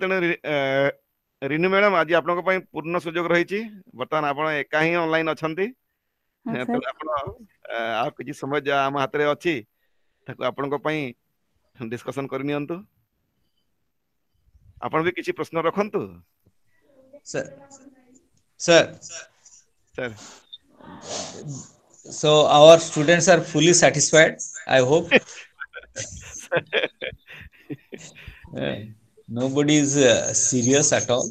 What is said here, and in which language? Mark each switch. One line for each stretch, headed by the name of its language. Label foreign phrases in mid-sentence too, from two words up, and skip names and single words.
Odia: ତେଣୁ ରିନୁ ମ୍ୟାଡ଼ାମ, ଆଜି ଆପଣଙ୍କ ପାଇଁ ପୂର୍ଣ୍ଣ ସୁଯୋଗ ରହିଛି। ବର୍ତ୍ତମାନ ଆପଣ ଏକା ହିଁ ଅନଲାଇନ୍ ଅଛନ୍ତି, ହଁ ତେଣୁ ସାର୍। ଆପଣ ଆଉ କିଛି ସମୟ ଯାହା ଆମ ହାତରେ ଅଛି ତାକୁ ଆପଣଙ୍କ ପାଇଁ ଡିସ୍କସନ କରିନିଅନ୍ତୁ। ଆପଣ ବି କିଛି ପ୍ରଶ୍ନ ରଖନ୍ତୁ।
English: Sir, sir,
Odia: ସାର୍
English: so our students are fully satisfied, I hope. Nobody is serious at all.